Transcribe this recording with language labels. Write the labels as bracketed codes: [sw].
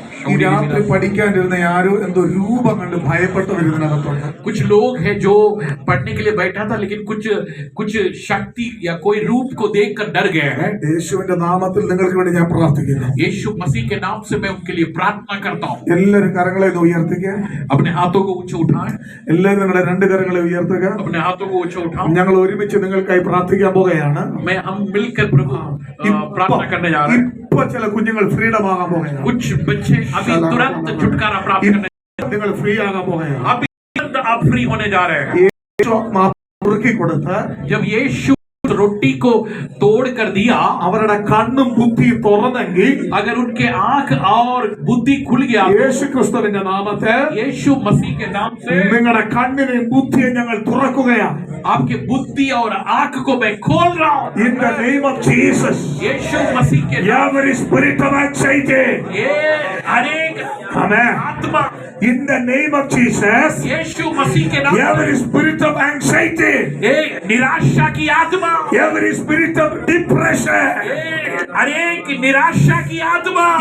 [ml] ഈ രാത്രി പഠിക്കാനിരുന്ന ആരോ എന്തോ രൂപം കണ്ട് ഭയപ്പെട്ട ഇതിനകത്തുണ്ട്. [hi] कुछ लोग हैं जो पढ़ने के लिए बैठा था लेकिन कुछ शक्ति या कोई रूप को देखकर डर गए हैं. [ml] യേശുവിന്റെ നാമത്തിൽ നിങ്ങൾക്ക് വേണ്ടി ഞാൻ പ്രാർത്ഥിക്കുന്നു. [hi] यीशु मसीह के नाम से मैं उनके लिए प्रार्थना करता हूँ. [ml] എല്ലാവരും കരങ്ങളെ ഒന്ന് ഉയർത്തുക. [hi] अपने हाथों को ऊंचे उठाएं. [ml] എല്ലാവരും നിങ്ങളുടെ രണ്ട് കരങ്ങളെ ഉയർത്തുക. [hi] अपने हाथों को ऊंचे उठाओ. [ml] ഞങ്ങൾ ഒരുമിച്ച് നിങ്ങൾക്കായി പ്രാർത്ഥിക്കാൻ പോകുകയാണ്. [hi] हम मिलकर प्रभु प्रार्थना करने जा रहे हैं. [ml] ഇപ്പൊ ചില കുഞ്ഞുങ്ങൾ ഫ്രീഡം ആകാൻ പോകുകയാണ്. [hi] कुछ बच्चे अभी तुरंत छुटकारा प्राप्त करने, [ml] നിങ്ങൾ ഫ്രീ ആകാൻ പോകുകയാണ്. [hi] अभी तुरंत आप फ्री होने जा रहे हैं. [ml] യേശു കുറുക്കി കൊടുത്ത് [hi] जब यीशु रोटी को तोड़ कर दिया, [ml] അവരുടെ കണ്ണും ബുദ്ധിയും തുറന്നെങ്കിൽ [hi] अगर उनके आंख और बुद्धि खुल गया, [ml] യേശു ക്രിസ്തുവിന്റെ നാമത്തിൽ [hi] यीशु मसीह के नाम से [ml] നിങ്ങളുടെ കണ്ണിനെയും ബുദ്ധിയും ഞങ്ങൾ തുറക്കുകയാണ്. [hi] आपके बुद्धि और आंख को मैं खोल रहा हूँ. [en] In the name of Jesus. [hi] यीशु मसीह के नाम [en] Every spirit of anxiety. [hi] ये अनेक [en] Amen. [hi] आत्मा [en] In the name of Jesus. [hi] यीशु मसीह के नाम [en] Every spirit of anxiety. [hi] ये निराशा की आत्मा, [en] Every spirit of depression. [hi] ये अनेक निराशा की आत्मा,